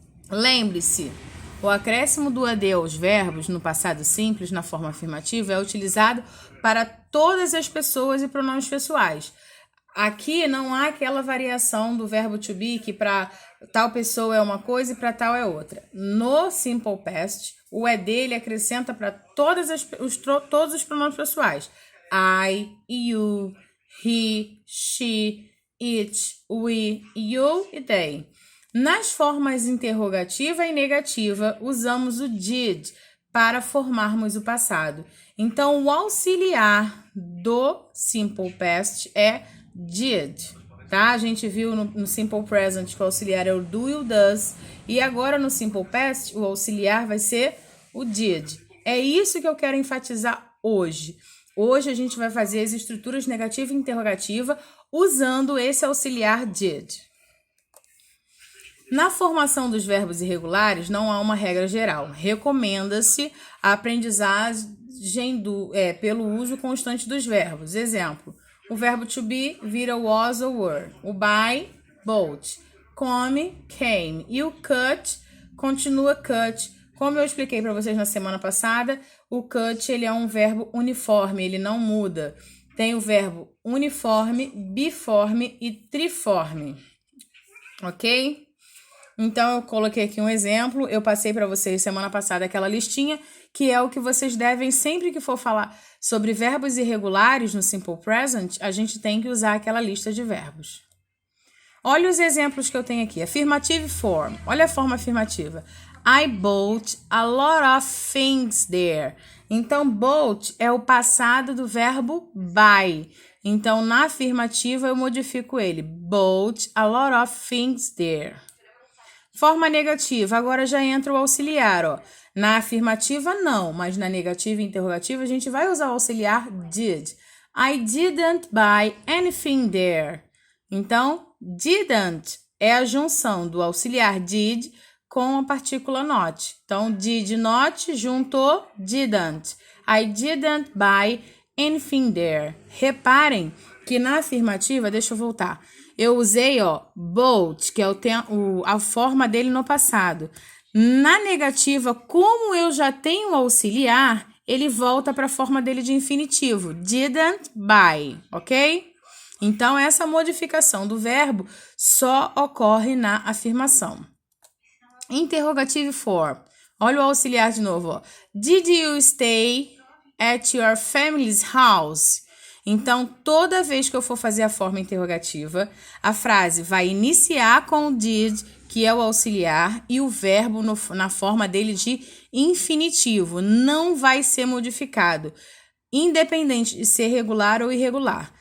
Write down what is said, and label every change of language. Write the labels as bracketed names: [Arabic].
[Portuguese] Lembre-se, o acréscimo do ED aos verbos no passado simples, na forma afirmativa, é utilizado para todas as pessoas e pronomes pessoais. Aqui não há aquela variação do verbo to be, que para tal pessoa é uma coisa e para tal é outra. No Simple Past, o ED ele acrescenta para todos os pronomes pessoais. [English] I, you, he, she, it, we, you [Portuguese] e [English] they. [Portuguese] Nas formas interrogativa e negativa, usamos o did para formarmos o passado. Então, o auxiliar do Simple Past é did, tá? A gente viu no Simple Present que o auxiliar é o do e o does, e agora no Simple Past o auxiliar vai ser o did. É isso que eu quero enfatizar hoje. Hoje a gente vai fazer as estruturas negativa e interrogativa usando esse auxiliar did. Na formação dos verbos irregulares, não há uma regra geral. Recomenda-se a aprendizagem pelo uso constante dos verbos. Exemplo, o verbo to be vira was ou were. [English] O buy, bought. Come, came. [Portuguese] E o cut continua cut. Como eu expliquei para vocês na semana passada, o cut ele é um verbo uniforme, ele não muda. Tem o verbo uniforme, biforme e triforme. Ok? Então, eu coloquei aqui um exemplo, eu passei para vocês semana passada aquela listinha, que é o que vocês devem, sempre que for falar sobre verbos irregulares no Simple Present, a gente tem que usar aquela lista de verbos. Olha os exemplos que eu tenho aqui. [English] Affirmative form. [Portuguese] Olha a forma afirmativa. [English] I bought a lot of things there. [Portuguese] Então, bought é o passado do verbo buy. Então, na afirmativa, eu modifico ele. [English] Bought a lot of things there. [Portuguese] Forma negativa. Agora já entra o auxiliar, ó. Na afirmativa, não. Mas na negativa e interrogativa, a gente vai usar o auxiliar did. [English] I didn't buy anything there. [Portuguese] Então, didn't é a junção do auxiliar did com a partícula not. Então, did not juntou didn't. [English] I didn't buy anything there. [Portuguese] Reparem que na afirmativa, deixa eu voltar, eu usei, ó, bought, que é a forma dele no passado. Na negativa, como eu já tenho o auxiliar, ele volta para a forma dele de infinitivo. [English] Didn't buy, [Portuguese] ok? Então, essa modificação do verbo só ocorre na afirmação. [English] Interrogative form. [Portuguese] Olha o auxiliar de novo, ó. [English] Did you stay at your family's house? [Portuguese] Então, toda vez que eu for fazer a forma interrogativa, a frase vai iniciar com o did, que é o auxiliar, e o verbo na forma dele de infinitivo. Não vai ser modificado, independente de ser regular ou irregular.